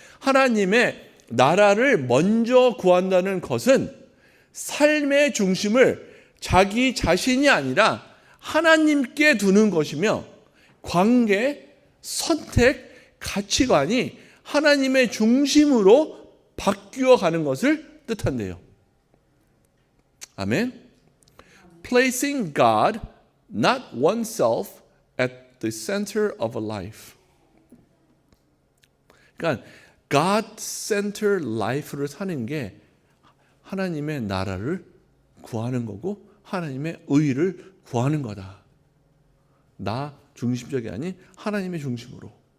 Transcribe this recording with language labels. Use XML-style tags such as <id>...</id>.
<ko>하나님의 나라를 먼저 구한다는 것은 삶의 중심을 자기 자신이 아니라 하나님께 두는 것이며, 관계, 선택, 가치관이 하나님의 중심으로 바뀌어 가는 것을 뜻한대요. 아멘.</ko> <en>Placing God, not oneself, at the center of a life.</en> <ko>그러니까</ko> <en>God-centered life</en> <ko>를 사는 게 하나님의 나라를 구하는 거고 하나님의 의를 구하는 거다. 나 중심적이 아닌 하나님의 중심으로.</ko>